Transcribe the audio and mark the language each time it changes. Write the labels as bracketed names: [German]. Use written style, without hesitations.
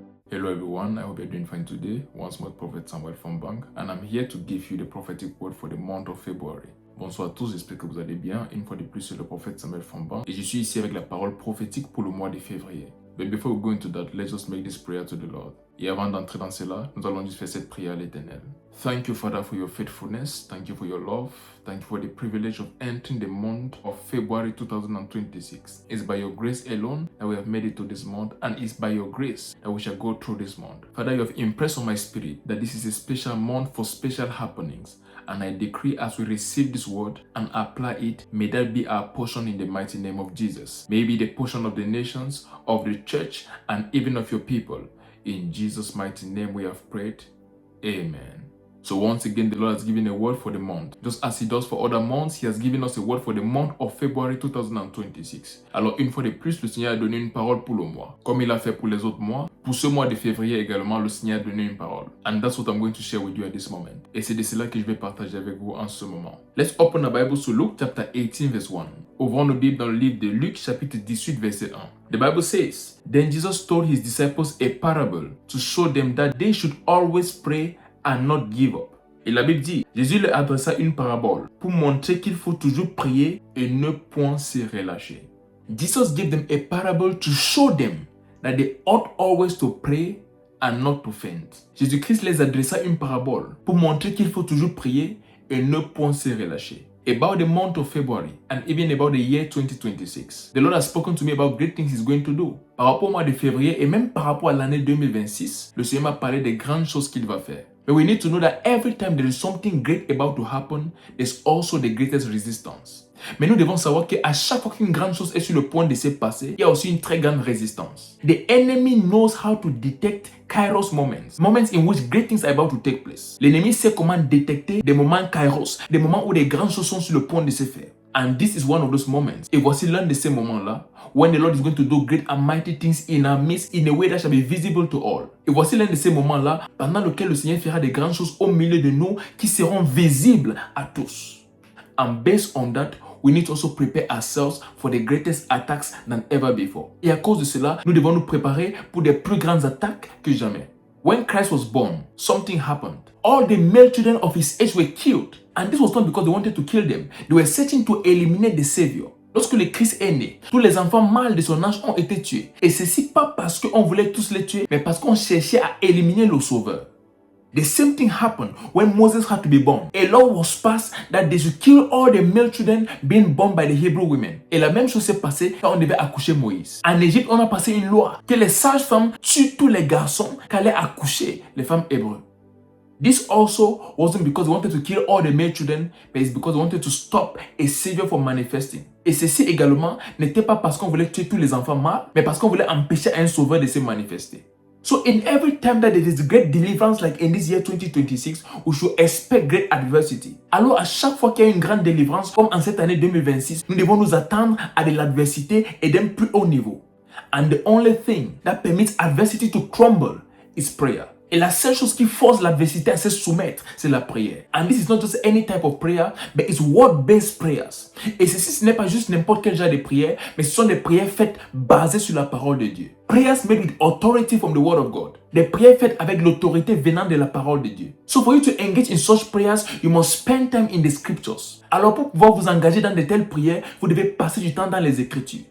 [English] Hello everyone, I hope you're doing fine today. Once more, Prophet Samuel from Bank, and I'm here to give you the prophetic word for the month of February. [French] Bonsoir à tous, j'espère que vous allez bien. Une fois de plus, c'est le prophète Samuel from Bank, et je suis ici avec la parole prophétique pour le mois de février. [English] But before we go into that, let's just make this prayer to the Lord. [French] Et avant d'entrer dans cela, nous allons juste faire cette prière à l'Éternel. [English] Thank you, Father, for your faithfulness. Thank you for your love. Thank you for the privilege of entering the month of February 2026. It's by your grace alone that we have made it to this month, and it's by your grace that we shall go through this month. Father, you have impressed on my spirit that this is a special month for special happenings. And I decree as we receive this word and apply it, may that be our portion in the mighty name of Jesus. May it be the portion of the nations, of the church, and even of your people. In Jesus' mighty name we have prayed. Amen. So once again, the Lord has given a word for the month. Just as He does for other months, He has given us a word for the month of February 2026. [French] Alors une fois de plus, le Seigneur a donné une parole pour le mois. Comme Il a fait pour les autres mois, pour ce mois de février également, le Seigneur a donné une parole. [English] And that's what I'm going to share with you at this moment. [French] Et c'est de cela que je vais partager avec vous en ce moment. [English] Let's open the Bible to Luke chapter 18 verse 1. [French] Ouvrons nos Bibles dans le livre de Luc chapitre 18 verset 1. [English] The Bible says, Then Jesus told His disciples a parable to show them that they should always pray and not give up. [French] Et la Bible dit, Jésus leur adressa une parabole pour montrer qu'il faut toujours prier et ne point se relâcher. [English] Jesus gave them a parable to show them that they ought always to pray and not to faint. [French] Jésus-Christ les adressa une parabole pour montrer qu'il faut toujours prier et ne point se relâcher. [English] About the month of February and even about the year 2026. The Lord has spoken to me about great things He's going to do. [French] Par rapport au mois de février et même par rapport à l'année 2026, le Seigneur m'a parlé des grandes choses qu'il va faire. [English] But we need to know that every time there is something great about to happen, there's also the greatest resistance. [French] Mais nous devons savoir qu'à chaque fois qu'une grande chose est sur le point de se passer, il y a aussi une très grande résistance. [English] The enemy knows how to detect kairos moments, moments in which great things are about to take place. [French] L'ennemi sait comment détecter des moments kairos, des moments où des grandes choses sont sur le point de se faire. [English] And this is one of those moments. [French] Et voici l'un de ces moments-là, [English] when the Lord is going to do great and mighty things in our midst in a way that shall be visible to all. [French] Et voici l'un de ces moments-là, pendant lequel le Seigneur fera des grandes choses au milieu de nous qui seront visibles à tous. [English] And based on that, we need to also prepare ourselves for the greatest attacks than ever before. [French] Et à cause de cela, nous devons nous préparer pour des plus grandes attaques que jamais. [English] When Christ was born, something happened. All the male children of His age were killed. And this was not because they wanted to kill them. They were searching to eliminate the Savior. [French] Lorsque le Christ est né, tous les enfants mâles de son âge ont été tués. Et ceci pas parce qu'on voulait tous les tuer, mais parce qu'on cherchait à éliminer le Sauveur. [English] The same thing happened when Moses had to be born. A law was passed that they should kill all the male children being born by the Hebrew women. [French] Et la même chose s'est passée quand on devait accoucher Moïse. En Égypte, on a passé une loi que les sages-femmes tuent tous les garçons qu'allaient accoucher les femmes hébreues. [English] This also wasn't because they wanted to kill all the male children, but it's because they wanted to stop a savior from manifesting. [French] Et ceci également n'était pas parce qu'on voulait tuer tous les enfants mâles, mais parce qu'on voulait empêcher un sauveur de se manifester. [English] So in every time that there is great deliverance like in this year 2026, we should expect great adversity. [French] Alors à chaque fois qu'il y a une grande délivrance, comme en cette année 2026, nous devons nous attendre à de l'adversité et d'un plus haut niveau. [English] And the only thing that permits adversity to crumble is prayer. [French] Et la seule chose qui force l'adversité à se soumettre, c'est la prière. [English] And this is not just any type of prayer, but it's word-based prayers. [French] Et ceci, ce n'est pas juste n'importe quel genre de prière, mais ce sont des prières faites basées sur la parole de Dieu. [English] Prayers made with authority from the word of God. [French] Des prières faites avec l'autorité venant de la parole de Dieu. [English] So for you to engage in such prayers, you must spend time in the scriptures. [French] Alors pour pouvoir vous engager dans de telles prières, vous devez passer du temps dans les Écritures.